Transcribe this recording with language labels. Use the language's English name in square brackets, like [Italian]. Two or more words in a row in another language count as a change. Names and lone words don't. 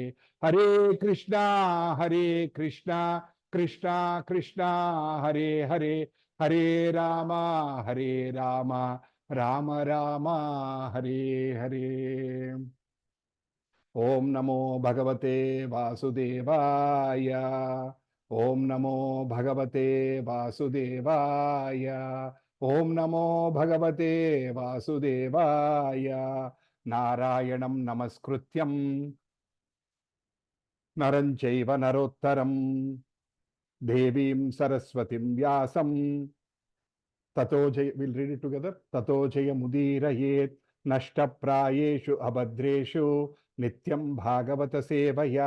[Sanskrit] హరే కృష్ణ కృష్ణ కృష్ణ హరే హరే, హరే రామ రామ రామ హరే హరే. ఓం నమో భగవతే వాసుదేవాయ. ఓం నమో భగవతే వాసుదేవాయ. ఓం నమో భగవతే వాసుదేవాయ. నారాయణం నమస్కృత్యం నరం చైవ నరోత్తరం దేవీం సరస్వతిం వ్యాసం తతో జయ. [English] will read it together. [Sanskrit] తతో జయముదీరయేత్ నష్టప్రాయేషు అభద్రేషు నిత్యం భాగవత సేవయా.